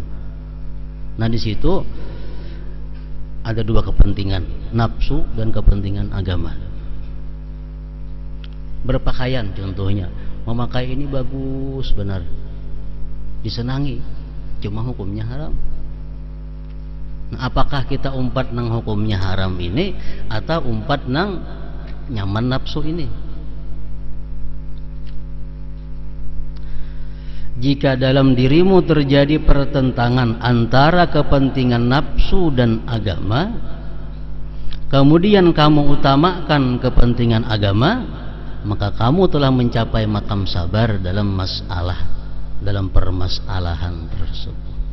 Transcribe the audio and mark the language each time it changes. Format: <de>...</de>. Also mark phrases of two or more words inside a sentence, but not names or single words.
<id>Nah, di situ ada dua kepentingan, nafsu dan kepentingan agama. Berpakaian contohnya, memakai ini bagus benar, disenangi, cuma hukumnya haram.</id> <bjn>Nah, apakah kita umpat nang hukumnya haram ini atau umpat nang nyaman nafsu ini?</bjn> <id>Jika dalam dirimu terjadi pertentangan antara kepentingan nafsu dan agama, kemudian kamu utamakan kepentingan agama, maka kamu telah mencapai makam sabar dalam masalah, dalam permasalahan tersebut.</id>